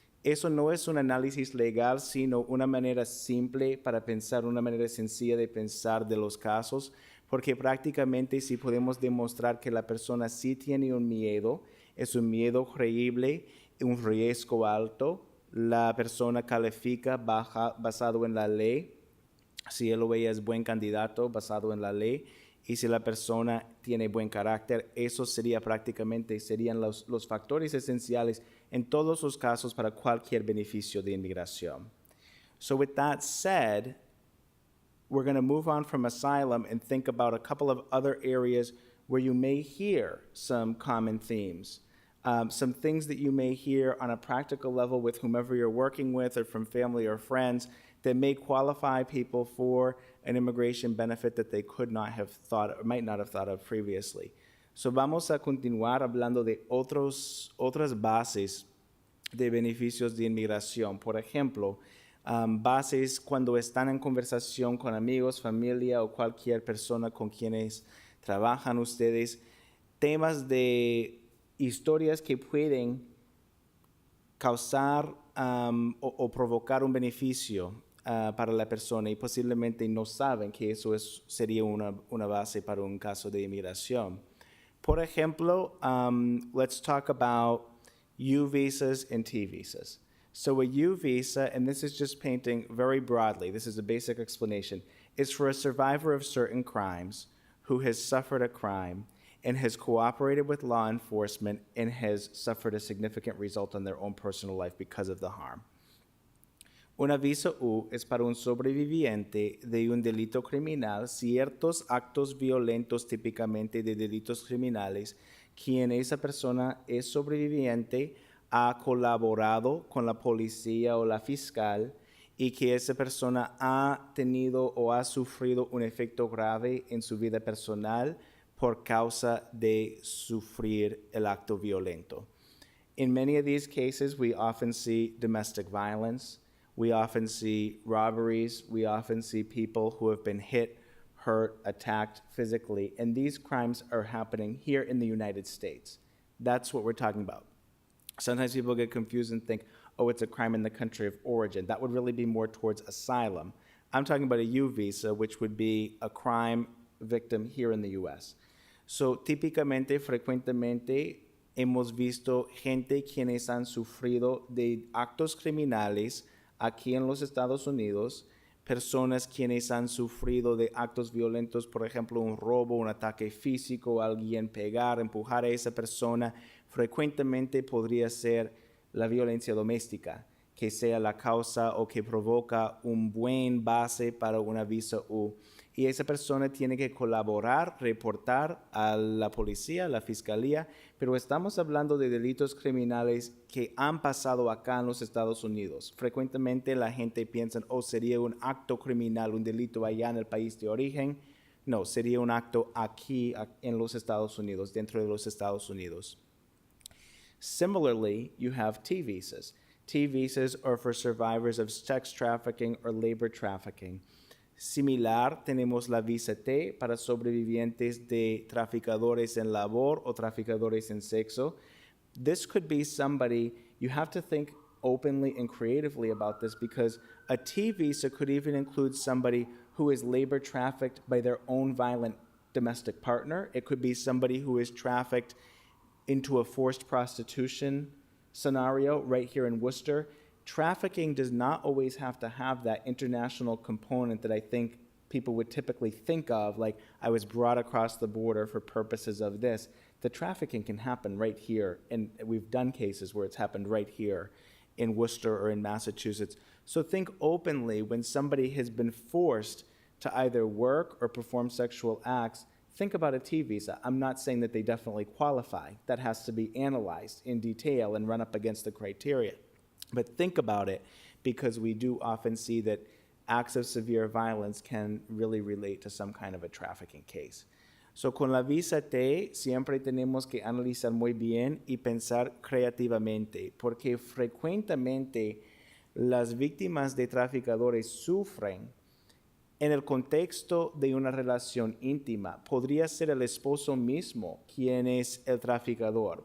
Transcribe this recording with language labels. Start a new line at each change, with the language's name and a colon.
Spanish: Eso no es un análisis legal, sino una manera simple para pensar, una manera sencilla de pensar de los casos, porque prácticamente si podemos demostrar que la persona sí tiene un miedo, es un miedo creíble, un riesgo alto, la persona califica basado en la ley, si él o ella es buen candidato basado en la ley, y si la persona tiene buen carácter, eso serían los factores esenciales en todos los casos para cualquier beneficio de inmigración.
English: So with that said, we're going to move on from asylum and think about a couple of other areas where you may hear some common themes. Some things that you may hear on a practical level with whomever you're working with or from family or friends that may qualify people for an immigration benefit that they could not have thought or might not have thought of previously.
Spanish: So vamos a continuar hablando de otras bases de beneficios de inmigración. Por ejemplo, bases cuando están en conversación con amigos, familia o cualquier persona con quienes trabajan ustedes, temas de historias que pueden causar o provocar un beneficio para la persona y posiblemente no saben que eso sería una base para un caso de inmigración. Por ejemplo,
English: let's talk about U visas and T visas. So a U visa, and this is just painting very broadly, this is a basic explanation, is for a survivor of certain crimes who has suffered a crime and has cooperated with law enforcement and has suffered a significant result in their own personal life because of the harm.
Spanish: Una visa U es para un sobreviviente de un delito criminal, ciertos actos violentos típicamente de delitos criminales, quien esa persona es sobreviviente, ha colaborado con la policía o la fiscal y que esa persona ha tenido o ha sufrido un efecto grave en su vida personal por causa de sufrir el acto violento.
English: In many of these cases, we often see domestic violence. We often see robberies. We often see people who have been hit, hurt, attacked physically. And these crimes are happening here in the United States. That's what we're talking about. Sometimes people get confused and think, oh, it's a crime in the country of origin. That would really be more towards asylum. I'm talking about a U visa, which would be a crime victim here in the U.S.
Spanish: So, típicamente, frecuentemente, hemos visto gente quienes han sufrido de actos criminales aquí en los Estados Unidos, personas quienes han sufrido de actos violentos, por ejemplo, un robo, un ataque físico, alguien pegar, empujar a esa persona, frecuentemente podría ser la violencia doméstica, que sea la causa o que provoca un buen base para una visa U. Y esa persona tiene que colaborar, reportar a la policía, a la fiscalía, pero estamos hablando de delitos criminales que han pasado acá en los Estados Unidos. Frecuentemente la gente piensa, oh, sería un acto criminal, un delito allá en el país de origen. No, sería un acto aquí en los Estados Unidos, dentro de los Estados Unidos.
English: Similarly, you have T visas. T visas are for survivors of sex trafficking or labor trafficking.
Spanish: Similar, tenemos la visa T para sobrevivientes de traficadores en labor o traficadores en sexo.
English: This could be somebody, you have to think openly and creatively about this, because a T visa could even include somebody who is labor trafficked by their own violent domestic partner. It could be somebody who is trafficked into a forced prostitution scenario right here in Worcester. Trafficking does not always have to have that international component that I think people would typically think of, like I was brought across the border for purposes of this. The trafficking can happen right here, and we've done cases where it's happened right here in Worcester or in Massachusetts. So think openly when somebody has been forced to either work or perform sexual acts. Think about a T visa. I'm not saying that they definitely qualify. That has to be analyzed in detail and run up against the criteria. But think about it, because we do often see that acts of severe violence can really relate to some kind of a trafficking case.
Spanish: So con la visa T siempre tenemos que analizar muy bien y pensar creativamente, porque frecuentemente las víctimas de traficadores sufren en el contexto de una relación íntima. Podría ser el esposo mismo quien es el traficador.